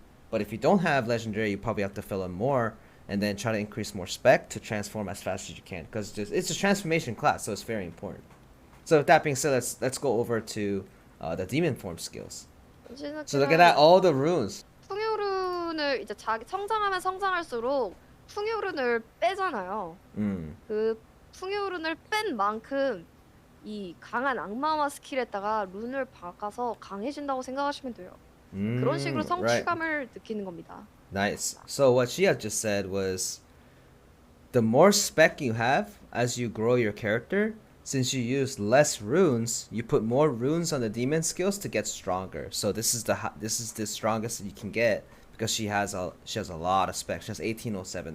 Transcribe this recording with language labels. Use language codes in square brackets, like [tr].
[en] But if you don't have Legendary, you probably have to fill in more and then try to increase more spec to transform as fast as you can, because it's a transformation class, so it's very important. So with that being said, let's go over to the demon form skills. So look at that, all the runes. [ko] 풍요룬을 이제 자기 성장하면 성장할수록 풍요룬을 빼잖아요. 그 풍요룬을 뺀 만큼 이 강한 악마화 스킬에다가 룬을 박아서 강해진다고 생각하시면 돼요. 그런 식으로 성취감을 느끼는 겁니다. [en] Nice. So what she had just said was, the more spec you have as you grow your character, since you use less runes, you put more runes on the demon skills to get stronger. So this is the strongest you can get, because she has a lot of spec. She has 1807.